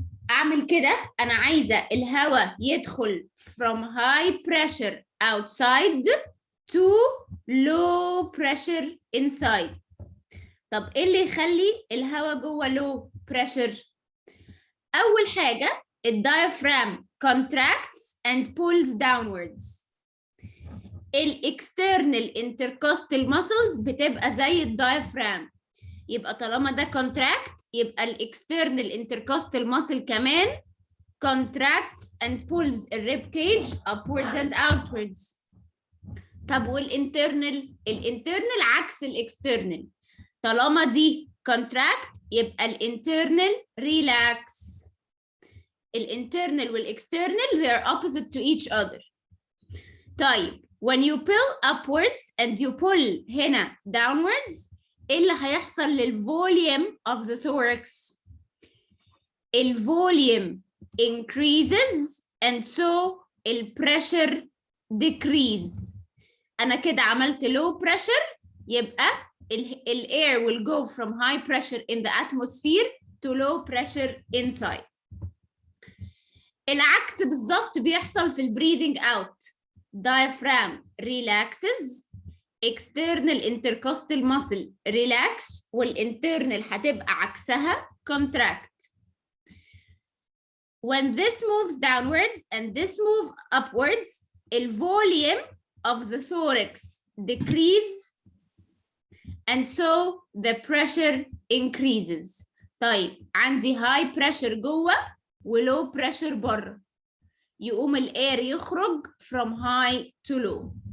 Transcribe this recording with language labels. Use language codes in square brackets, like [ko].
[ar] أعمل كده، أنا عايزة الهواء يدخل [en] from high pressure outside to low pressure inside. [ar] طب إيه اللي يخلي الهواء جوه low pressure؟ أول حاجة الdiaphragm [en] contracts and pulls downwards. external intercostal muscles بتبقى زي الdiaphragm. يبقى طالما ده contract يبقى external intercostal muscle كمان contracts and pulls rib cage upwards and outwards. [ar] طب الانترنال عكس الاكسترنال. طالما دي contract يبقى الانترنال relax. [en] الانترنال والاكسترنال they are opposite to each other. طيب when you pull upwards and you pull هنا downwards ايه اللي هيحصل للvolume of the thorax؟ الvolume increases and so الpressure decrease. [ar] أنا كده عملت [en] low pressure يبقى air will go from high pressure in the atmosphere to low pressure inside. [ar] العكس بالظبط بيحصل في breathing out. [en] Diaphragm relaxes, external intercostal muscle relax, والinternal [ar] هتبقى عكسها [en] contract. When this moves downwards and this move upwards, the volume of the thorax decreases and so the pressure increases. [ar] طيب عندي high pressure جوه و low pressure بره. يقوم الاير يخرج [en] from high to low.